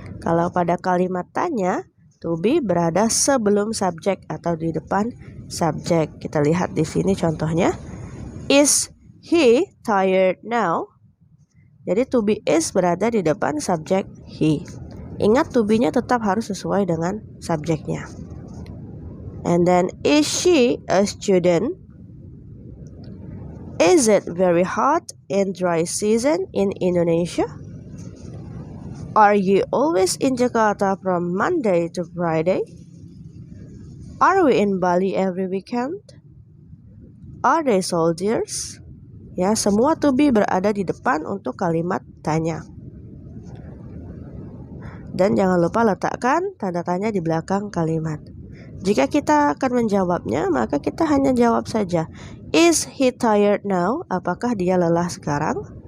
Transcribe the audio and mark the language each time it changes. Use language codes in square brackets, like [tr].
[id] Kalau pada kalimat tanya, to be berada sebelum subjek atau di depan subjek. Kita lihat di sini contohnya. [en] Is he tired now? [id] Jadi to be is berada di depan subjek he. Ingat to be-nya tetap harus sesuai dengan subjeknya. [en] And then is she a student? Is it very hot in dry season in Indonesia? Are you always in Jakarta from Monday to Friday? Are we in Bali every weekend? Are they soldiers? [id] Ya, semua to be berada di depan untuk kalimat tanya. Dan jangan lupa letakkan tanda tanya di belakang kalimat. Jika kita akan menjawabnya, maka kita hanya jawab saja. [en] Is he tired now? [id] Apakah dia lelah sekarang?